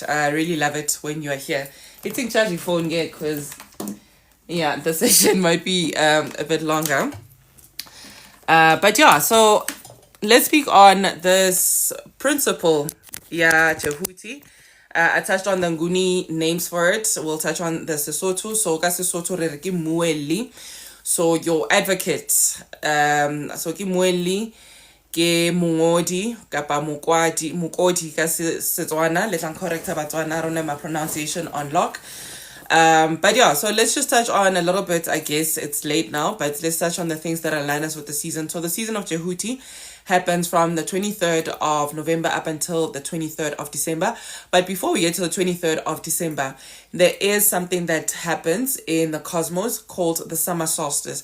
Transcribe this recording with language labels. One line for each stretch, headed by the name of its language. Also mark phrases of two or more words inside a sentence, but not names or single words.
English: I really love it when you are here. It's in charge your phone, because the session might be a bit longer. But yeah, so let's speak on this principle. Djehuti. I touched on the Nguni names for it. We'll touch on the Sesotho.
Southern Sotho: So ka Sesotho re re ke mueli.
English: So your advocate.
Southern Sotho: So ke mueli ke mongodi kapa mokodi ka Setswana.
English: Let's correct Batswana. I don't know my pronunciation on lock. But yeah, so let's just touch on a little bit. I guess it's late now, but let's touch on the things that align us with the season. So the season of Djehuti happens from the 23rd of November up until the 23rd of December. But before we get to the 23rd of December, there is something that happens in the cosmos called the summer solstice.